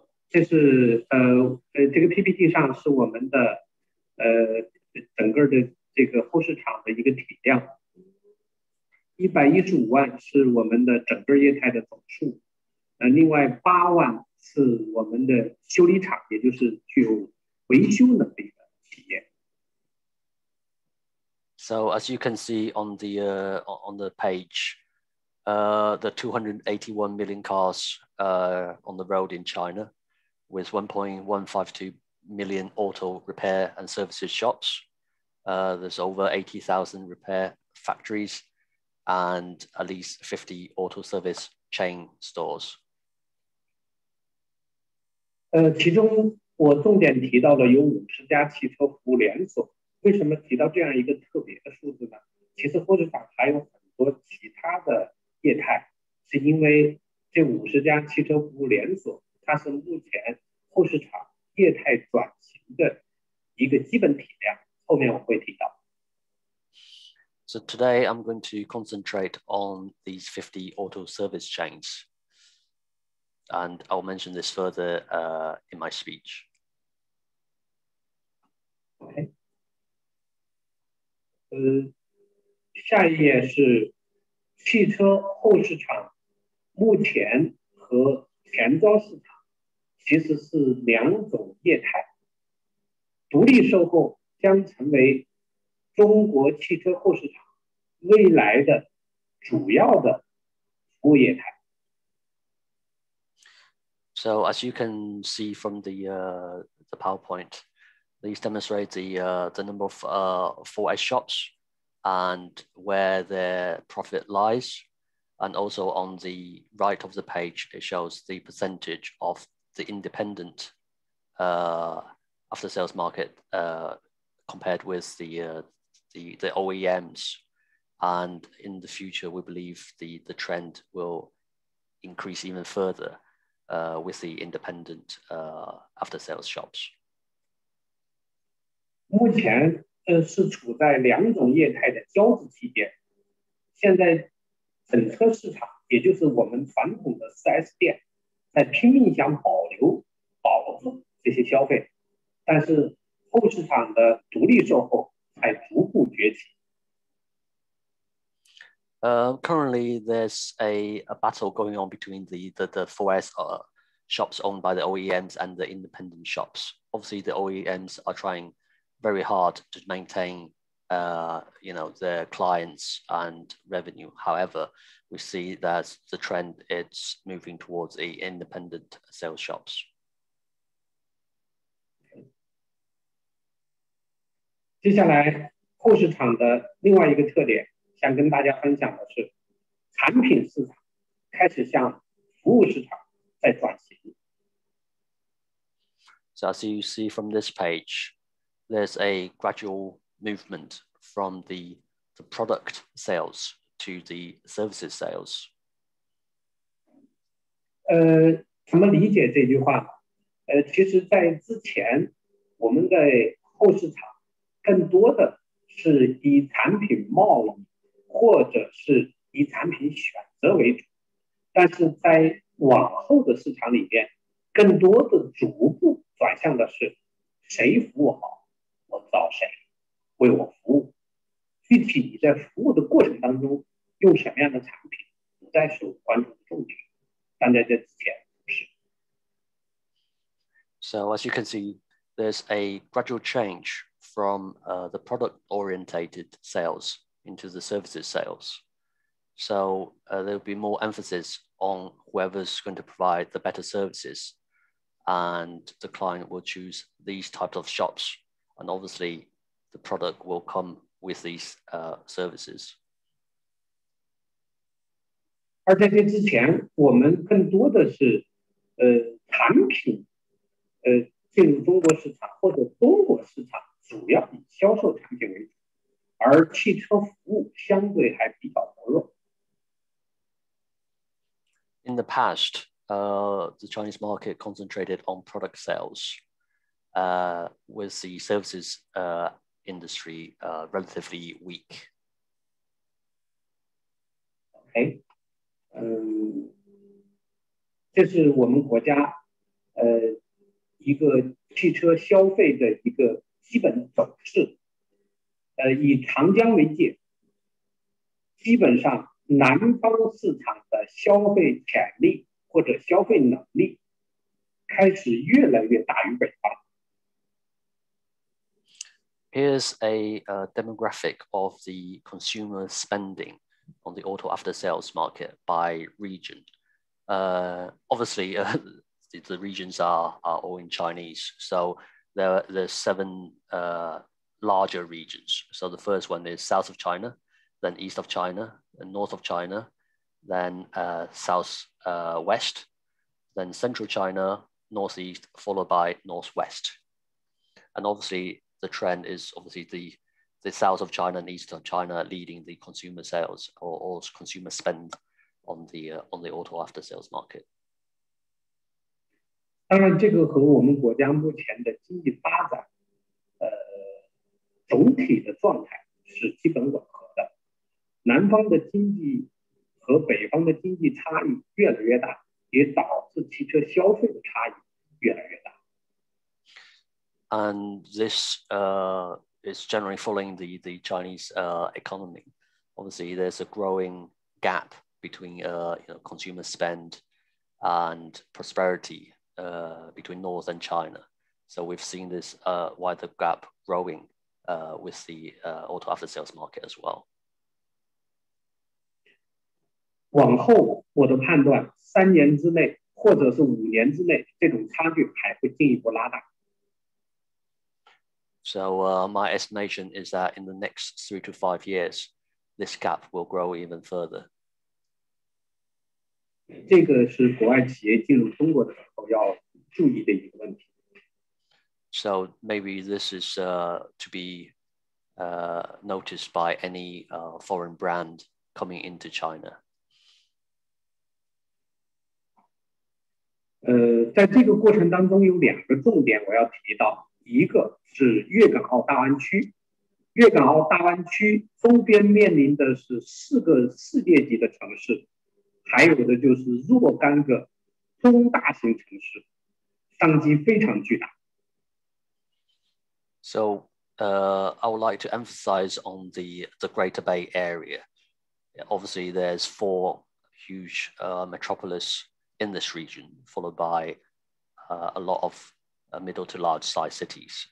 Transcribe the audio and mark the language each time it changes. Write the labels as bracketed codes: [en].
[zh] 这是这个 PPT 上是我们的整个的这个后市场的一个体量，115万是我们的整个业态的总数，另外8万是我们的修理厂，也就是具有维修能力的企业。 [en] So as you can see on the page, the 281 million cars on the road in China, with 1.152 million auto repair and services shops. There's over 80,000 repair factories and at least 50 auto service chain stores. [zh] 其中我重点提到了有50家汽车服务连锁。为什么提到这样一个特别的数字呢？其实后市场还有很多其他的业态，是因为这50家汽车服务连锁，它是目前后市场业态转型的一个基本体量。后面我会提到。 [en] So today I'm going to concentrate on these 50 auto service chains, and I'll mention this further in my speech. Okay. [zh] 下一页是汽车后市场，目前和前装市场其实是2种业态。独立售后将成为中国汽车后市场未来的主要的服务业态。 [en] So as you can see from the PowerPoint, these demonstrate the number of 4S shops and where their profit lies. And also on the right of the page, it shows the percentage of the independent after sales market compared with the OEMs. And in the future, we believe the trend will increase even further with the independent after sales shops. [zh] 目前是处在2种业态的交织期间。现在整车市场，也就是我们传统的4S 店，在拼命想保住这些消费，但是后市场的独立售后才逐步崛起。 [en] Currently, there's a battle going on between the 4S shops owned by the OEMs and the independent shops. Obviously, the OEMs are trying very hard to maintain, their clients and revenue. However, we see that the trend is moving towards the independent sales shops. [zh] 接下来，后市场的另外一个特点，想跟大家分享的是，产品市场开始向服务市场在转型。 [en] So as you see from this page, there's a gradual movement from the product sales to the services sales. [zh] 怎么理解这句话呢？其实，在之前，我们在后市场更多的是以产品贸易或者是以产品选择为主，但是在往后的市场里面，更多的逐步转向的是谁服务好，我找谁为我服务。具体你在服务的过程当中用什么样的产品，不再是我关注的重点。但在这之前不是。 [en] So as you can see, there's a gradual change from the product-orientated sales into the services sales. So there'll be more emphasis on whoever's going to provide the better services, and the client will choose these types of shops, and obviously the product will come with these services. [zh] 而在这之前，我们更多的是产品进入中国市场或者中国市场主要以销售产品为主，而汽车服务相对还比较薄弱。 [en] In the past, the Chinese market concentrated on product sales, with the services industry relatively weak. [zh] OK，这是我们国家一个汽车消费的一个基本走势，以长江为界，基本上南方市场的消费潜力或者消费能力开始越来越大于北方。 [en] Here's a demographic of the consumer spending on the auto after sales market by region. Obviously, the regions are all in Chinese. So there's 7 larger regions. So the first one is south of China, then east of China, then north of China, then south west, then central China, northeast, followed by northwest. And obviously, the trend is obviously the south of China and east of China leading the consumer sales or consumer spend on the auto after sales market. [zh] 当然，这个和我们国家目前的经济发展，总体的状态是基本吻合的。南方的经济和北方的经济差异越来越大，也导致汽车消费的差异越来越大。 [en] And this is generally following the Chinese economy. Obviously, there's a growing gap between consumer spend and prosperity between North and China. So we've seen this wider gap growing with the auto after sales market as well. [zh] 往后，我的判断，3年之内或者是5年之内，这种差距还会进一步拉大。 [en] So my estimation is that in the next 3 to 5 years, this gap will grow even further. [zh] 这个是国外企业进入中国的时候要注意的一个问题。 [en] So maybe this is to be noticed by any foreign brand coming into China. [zh] 在这个过程当中有2个重点我要提到，一个是粤港澳大湾区，粤港澳大湾区周边面临的是4个世界级的城市，还有的就是若干个中大型城市，商机非常巨大。 [en] So I would like to emphasize on the Greater Bay Area. Obviously, there's 4 huge metropolis in this region, followed by a lot of middle to large size cities.